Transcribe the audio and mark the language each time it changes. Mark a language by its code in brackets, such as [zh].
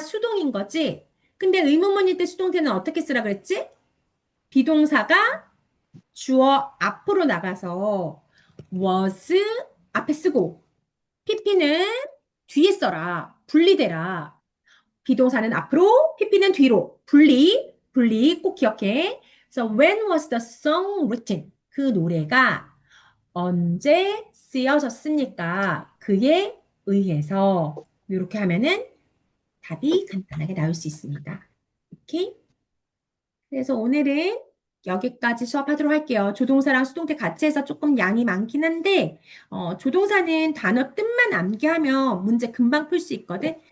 [ko] 수동인 거지? 근데 의문문일 때 수동태는 어떻게 쓰라 그랬지? 비동사가 주어 앞으로 나가서 was 앞에 쓰고 pp는 뒤에 써라. 분리되라. 비동사는 앞으로, pp는 뒤로. 분리 꼭 기억해. 그래서 [en] when was the song written? [ko] 그 노래가 언제 쓰여졌습니까? 그에 의해서 이렇게 하면은 답이 간단하게 나올 수 있습니다. 오케이? 그래서 오늘은 여기까지 수업하도록 할게요. 조동사랑 수동태 같이 해서 조금 양이 많긴 한데, 조동사는 단어 뜻만 암기하면 문제 금방 풀 수 있거든.